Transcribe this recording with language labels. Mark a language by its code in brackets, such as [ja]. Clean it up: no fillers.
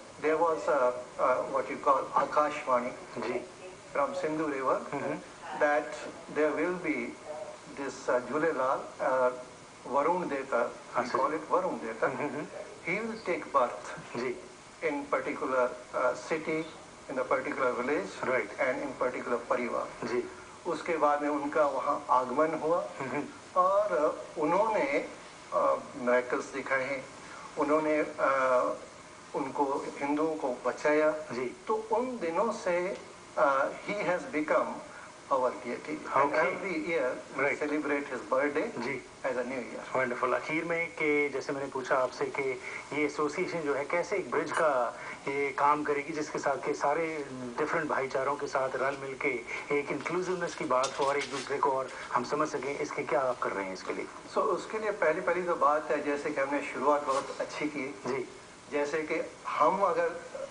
[en] There was what you call Akashvani from Sindhu River, that there will be this Jhulelal, Varun Deta, we call it Varun Deta. He will take birth in particular city, in a particular village, and in particular parivar. [hi] उसके बाद में उनका वहाँ आगमन हुआ और उन्होंने miracles दिखाए हैं, उन्होंने उनको हिंदुओं को बचाया। तो उन दिनों से [en] he has become our deity. And every year we celebrate his birthday as a new year. Wonderful. [hi] आखिर में कि जैसे मैंने पूछा आपसे कि ये एसोसिएशन जो है कैसे एक ब्रिज का ये काम करेगी जिसके साथ के सारे डिफरेंट भाईचारों के साथ रल मिल के एक इंक्लूसिवनेस की बात हो और एक दूसरे को और हम समझ सकें, इसके क्या आप कर रहे हैं इसके लिए? उसके लिए पहली तो बात है जैसे कि हमने शुरुआत बहुत अच्छी की, जैसे कि हम अगर